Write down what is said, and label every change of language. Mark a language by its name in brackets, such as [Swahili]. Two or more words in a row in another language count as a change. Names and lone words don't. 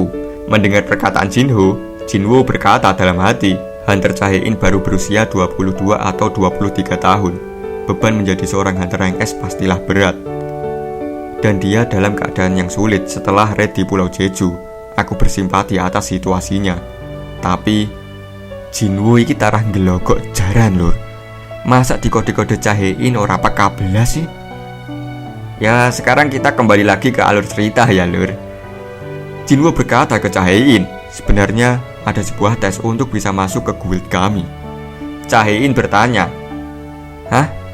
[Indonesian] Mendengar perkataan Jinho, Jinwo berkata dalam hati, Hunter Chae-in baru berusia 22 atau 23 tahun. Beban menjadi seorang Hunter Rank S pastilah berat. Dan dia dalam keadaan yang sulit setelah raid di Pulau Jeju. Aku bersimpati atas situasinya. [Javanese] Tapi Jinwo iki tarah ngelogok jaran lur. [Indonesian] Masa di kode-kode Chae-in ora peka belas sih? Ya, sekarang kita kembali lagi ke alur cerita ya, Lur. Jinwo berkata ke Chae-in, sebenarnya ada sebuah tes untuk bisa masuk ke guild kami. Chae-in bertanya, hah?